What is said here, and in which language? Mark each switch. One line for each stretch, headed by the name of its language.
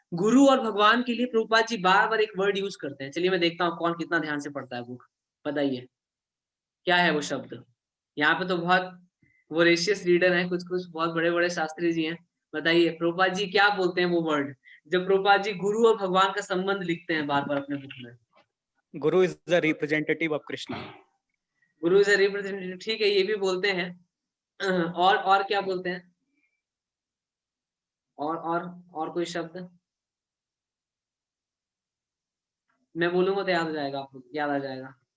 Hindi: गुरु और भगवान के लिए प्रभुपाद जी बार-बार एक वर्ड यूज करते हैं। चलिए मैं देखता हूँ कौन कितना ध्यान से पढ़ता है बुक। बताइए, क्या है वो शब्द? यहाँ पे तो बहुत वोरेशियस रीडर हैं, कुछ-कुछ बहुत बड़े-बड़े शास्त्री जी हैं। बताइए प्रभुपाद जी क्या बोलते हैं वो वर्ड? जब प्रभुपाद जी गुरु और भगवान का संबंध लिखते हैं बार-बार अपने बुक में।
English: Guru is the representative of Krishna. Guru is a representative,
Hindi: ठीक है, ये भी बोलते हैं। और क्या बोलते हैं? और कोई शब्द? मैं बोलूंगा तो याद हो जाएगा, आपको याद आ जाएगा।